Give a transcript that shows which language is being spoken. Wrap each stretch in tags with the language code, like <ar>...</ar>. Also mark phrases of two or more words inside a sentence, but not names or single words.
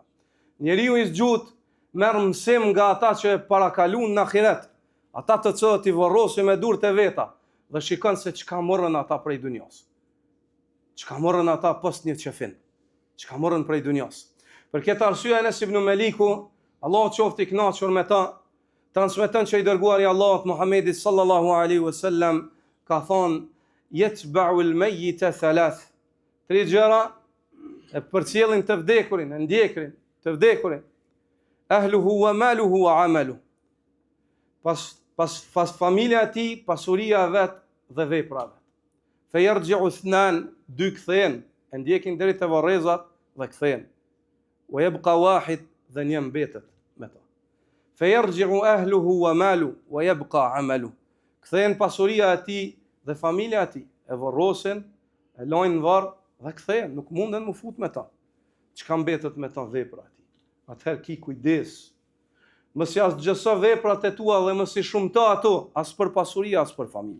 <sq>Njeriu I zgjut merr mësim nga ata që e parakaluan në ahiret, ata të cilët I varrosin me durët e veta dhe shikon se çka morën ata prej dunjos. Çka morën ata pas një qefin, çka morën prej dunjos. Për këtë arsye Enes ibn Maliku, Allahu qoftë I kënaqur me ta, transmeton që I dërguari I Allahut Muhamedi</sq> <ar>صلى الله عليه وسلم</ar> <sq>ka thonë:</sq> <ar>"يتبع الميت ثلاث."</ar> <sq>Tre gjëra e përcjellin të vdekurin, e ndjekrin të vdekurin.</sq> <ar>أهله وماله وعمله.</ar> <sq>Pas familja e tij, pasuria e vet dhe vepra e vet.</sq> <ar>فيرجع اثنان,</ar> <sq>dy kthehen, e ndjekin deri te varrezat dhe kthehen.</sq> <ar>ويبقى واحد,</ar> <sq>dhe një mbetet me ta.</sq> <ar>فيرجع أهله وماله ويبقى عمله.</ar> <sq>Kthehen pasuria e tij dhe familja e tij, e varrosin, e lajnë në varr dhe kthehen, nuk munden mu fut me ta. Çka mbetet me ta? Vepra e tij. Atëherë ki kujdes. Mos ja zgjëso veprat e tua dhe mos I shumto ato, as për pasuri, as për familje.</sq>